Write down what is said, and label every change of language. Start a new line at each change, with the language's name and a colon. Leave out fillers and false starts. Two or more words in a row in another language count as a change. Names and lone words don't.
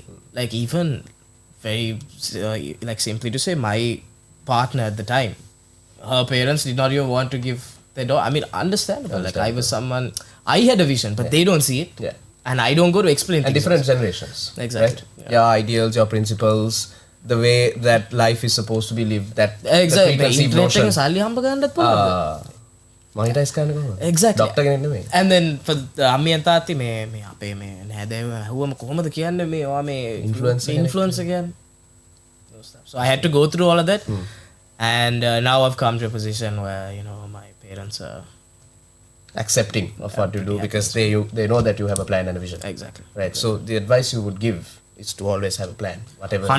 English: Even very, simply to say, my partner at the time, her parents did not even want to give their daughter. I mean, understandable. I was someone, I had a vision, but they don't see it. And I don't go to explain And things. different generations. Exactly. Right? Your ideals, your principles, the way that life is supposed to be lived, that Exactly. the preconceived Internet notion.
Sinhala: එකෙන් සල්ලි හම්බ කරන්නත් පුළුවන්. Monetize කරන්න කොහොමද?
English: Exactly.
Sinhala: Doctor කෙනෙක් නෙමෙයි.
English: And then for
Sinhala: අම්මියන් තාත්ති මේ අපේ මේ නෑදෑයෝ ඇහුවම කොහොමද කියන්නේ මේ ඔයා මේ influencer කියන්නේ.
English: So I had to go through all of that. And now I've come to a position where, you know, my parents are Accepting of what you do because they know that you have a plan and a vision. exactly. Right. So the advice you would give is to always have a plan, whatever you